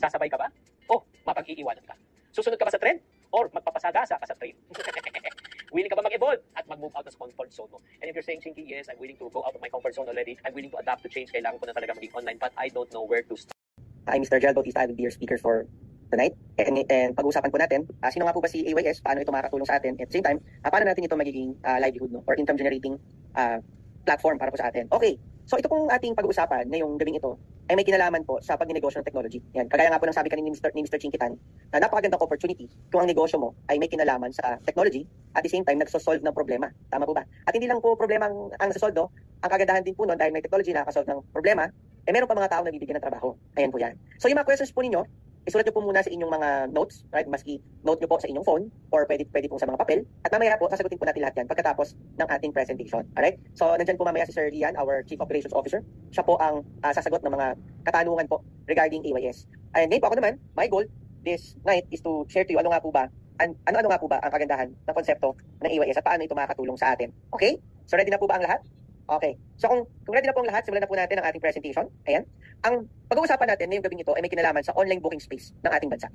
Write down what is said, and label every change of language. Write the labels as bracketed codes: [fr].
[tl] Sasabay ka ba? O mapag-iiwanan ka? Susunod ka ba sa trend? Or magpapasagasa ka sa trend? Willing ka ba mag-evolve at mag-move [en] out of comfort zone [tl] mo? [en] And if you're saying, Chinky, yes, I'm willing to go out of my comfort zone already. I'm willing to adapt to change. [tl] Kailangan ko na talaga maging online, [en] but I don't know where to start. I'm Mr. Gerald Bautista. I will be your speaker for tonight. [tl] And pag-uusapan po natin, sino nga po ba si AYS? Paano ito makakatulong sa atin? [en] At the same time, [tl] paano natin ito magiging livelihood, no? [en] Or income generating platform [tl] para po sa atin. Okay, so ito pong ating pag-uusapan ngayong gabing ito ay may kinalaman po sa pagnegosyo ng technology. Yan, kagaya nga po ng sabi kanina ni Mr. Chinkitan, na napakagandang opportunity kung ang negosyo mo ay may kinalaman sa technology [en] at the same time [tl] nagsosolve ng problema. Tama po ba? At hindi lang po problema ang nasosolve, no? Ang kagandahan din po nun dahil may technology na nakasolve ng problema, meron pa mga tao na bibigyan ng trabaho. Ayan po yan. So yung mga questions po ninyo, isulat nyo po muna sa inyong mga notes, right? Maski note nyo po sa inyong phone or pwede po sa mga papel. At mamaya po, sasagutin po natin lahat yan pagkatapos ng ating presentation. Alright? So, nandyan po mamaya si Sir Rian, [en] our Chief Operations Officer. [tl] Siya po ang sasagot ng mga katanungan po regarding AYS. And ngayon po ako naman, [en] my goal this night is to share to you [tl] ano nga po ba ang kagandahan ng konsepto ng AYS at paano ito makakatulong sa atin. Okay? So, ready na po ba ang lahat? Okay. So kung ready na po ang lahat, simulan na po natin ang ating presentation. Ayan. Ang pag-uusapan natin ngayong gabing ito ay may kinalaman sa online booking space ng ating bansa.